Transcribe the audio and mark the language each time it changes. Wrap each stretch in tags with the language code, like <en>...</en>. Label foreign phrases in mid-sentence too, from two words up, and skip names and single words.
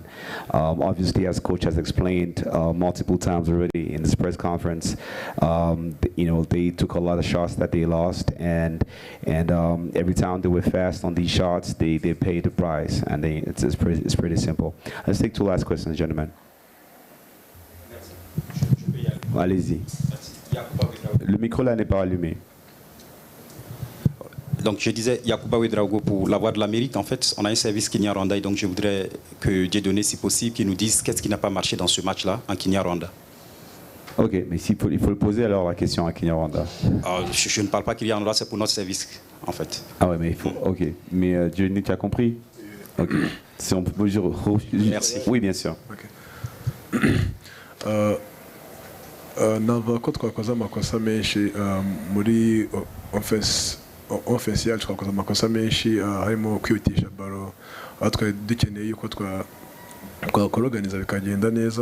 <en>Obviously, as coach has explained multiple times already in this press conference, they took a lot of shots that they lost, and every time they were fast on these shots, they paid the price, and it's pretty simple. Let's take 2 last questions, gentlemen.</en> <fr>Allez-y. Le micro là n'est pas allumé. Donc je disais, Yacouba Ouedraogo, pour l'avoir de la mérite, en fait, on a un service Kenya-Rwanda et donc je voudrais que Dieudonné, si possible, qu'il nous dise qu'est-ce qui n'a pas marché dans ce match-là en Kenya-Rwanda. Ok, mais il faut le poser alors la question à Kenya-Rwanda. Je ne parle pas Kenya-Rwanda, c'est pour notre service, en fait. Ah ouais, mais il faut. Ok, mais Dieudonné, tu as compris? Ok. Si on peut dire. Merci. Oui, bien sûr. Ok.</fr> <rw>Navuga ko twakoze amakosa menshi muri offense yacu, twakoze amakosa menshi harimo kwihutisha baro, aho twari dukeneye yuko twakoroganiza bikagenda neza.</rw>